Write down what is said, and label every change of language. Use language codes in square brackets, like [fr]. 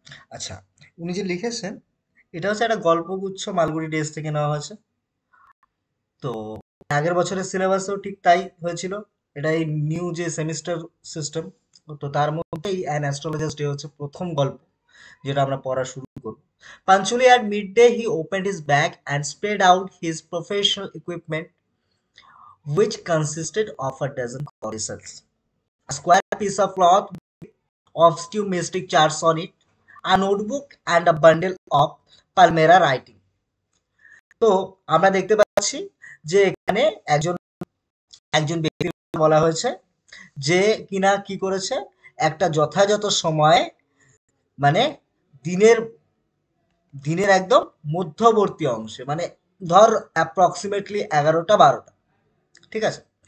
[bn] আচ্ছা, উনি যে লিখেছেন এটা হচ্ছে একটা গল্পগুচ্ছ, মালগুড়ি ডেজ থেকে নেওয়া হয়েছে। তো আগের বছরের সিলেবাসেও ঠিক তাই হয়েছিল। এটা এই নিউ যে সেমিস্টার সিস্টেম, তো তার মধ্যে এই অ্যান অ্যাস্ট্রোলজার্স ডে হচ্ছে প্রথম গল্প যেটা আমরা পড়া শুরু করব। [en] Punctually at midday, he opened his bag and spread out his professional equipment, which consisted of a dozen codicils, a square piece of cloth obscure mystic charts on it, a notebook, and a bundle of Palmera writing. [bn] তো আমরা দেখতে পাচ্ছি যে এখানে একজন একজন ব্যক্তি বলা হয়েছে যে কিনা কি করেছে, একটা যথাযথ সময়ে, মানে দিনের দিনের একদম মধ্যবর্তী অংশে, মানে ধর অ্যাপ্রক্সিমেটলি 11টা 12টা, ঠিক আছে?